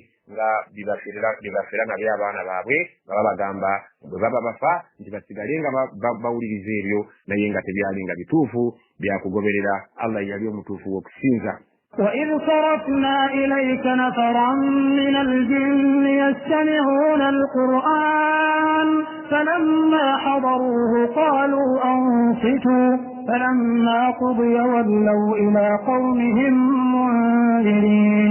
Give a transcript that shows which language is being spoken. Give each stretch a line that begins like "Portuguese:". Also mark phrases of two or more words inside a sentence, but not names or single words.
Ganda: nga bibafera nabyo abaana baabwe nga babagamba bwe baba bafa nti basigale nga bawuliriza ebyo naye nga tebyali nga bituufu byakugoberera Allah yali omutuufu w'okusinza.
Arabic: وإذ صرفنا إليك نفرا من الجن يستمعون القرآن فلما حضروه قالوا أنصتوا فلما قضي ولوا إلى قومهم منذرين.